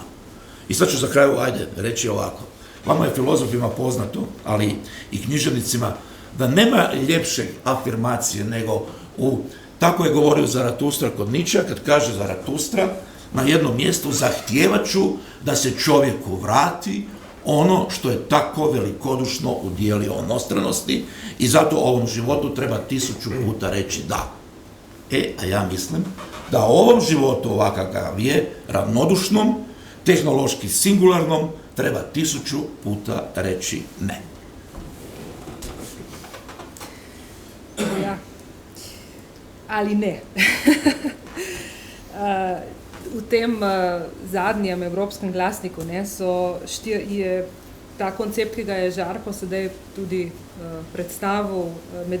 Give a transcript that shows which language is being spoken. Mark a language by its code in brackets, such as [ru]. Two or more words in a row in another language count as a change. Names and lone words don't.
[hr] I sad ću za kraju, reći ovako. Vama je filozofima poznato, ali i književnicima, da nema ljepše afirmacije nego tako je govorio Zaratustra kod Ničea, kad kaže Zaratustra na jednom mjestu: zahtijevat ću da se čovjeku vrati ono što je tako velikodušno udijelio onostranosti i zato ovom životu treba 1000 puta reći da. A ja mislim da ovom životu ovakav je, ravnodušnom, tehnološki singularnom, treba 1000 puta reći ne. Ja. Ali ne. [sl] V tem zadnjem evropskem glasniku je ta koncept, ki ga je Žarko sedaj tudi predstavil, med